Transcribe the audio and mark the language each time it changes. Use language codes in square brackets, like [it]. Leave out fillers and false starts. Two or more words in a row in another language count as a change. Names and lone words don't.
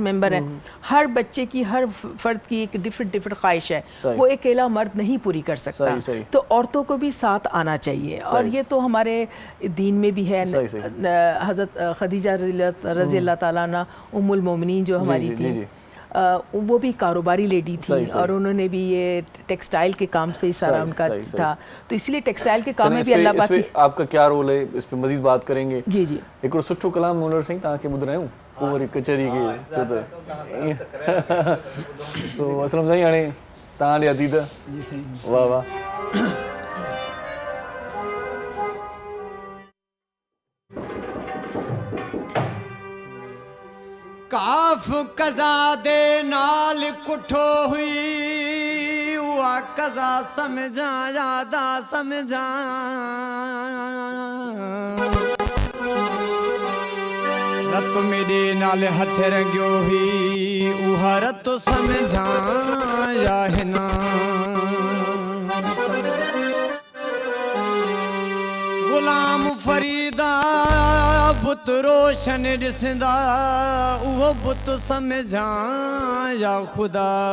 [ur] ممبر ہیں ہر بچے کی ہر فرد کی ایک ڈفرنٹ خواہش ہے وہ اکیلا مرد نہیں پوری کر سکتا تو عورتوں کو بھی ساتھ آنا چاہیے اور یہ تو ہمارے دین میں بھی ہے حضرت خدیجہ [ar] رضي الله تعالى عنها أم المؤمنين [ur] جو ہماری تھی وہ بھی کاروباری لیڈی تھی اور انہوں نے بھی یہ ٹیکسٹائل کے کام سے ہی سارا ان کا تھا تو اس لیے ٹیکسٹائل کے کام میں بھی اللہ پاک آپ کا کیا رول ہے اس پہ مزید بات کریں گے जी [sd] एक और सुठो कलाम मुनर सिंह तव्हांखे ॿुधायूं और कचहरी के सो असलम साईं हाणे तव्हां ॾे अदीद वाह वाह [skr] काफ कज़ा दे नाल कुठो हुई उहा कज़ा समझा यादा समझा रत मेरे नाल हथ रंगियो ही उहा रत समझा या है ना गुलाम फरीदा बुत रोशन ॾिसंदा उहो बुत समझा या खुदा